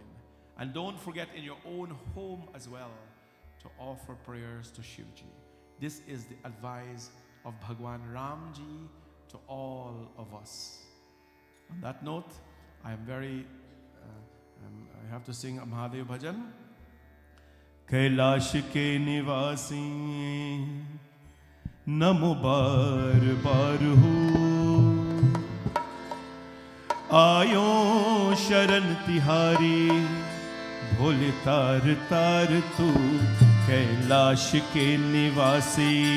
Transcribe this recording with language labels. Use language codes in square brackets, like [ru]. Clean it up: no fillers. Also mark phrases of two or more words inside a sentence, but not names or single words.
[en] And don't forget in your own home as well to offer prayers to Shivji. This is the advice of Bhagwan Ramji to all of us. On that note, I am very, I have to sing a Mahadev bhajan. [hi] कैलाश के निवासी नमो बार बार हो, आयो शरण तिहारी भोले तार तार तू, कैलाश के निवासी।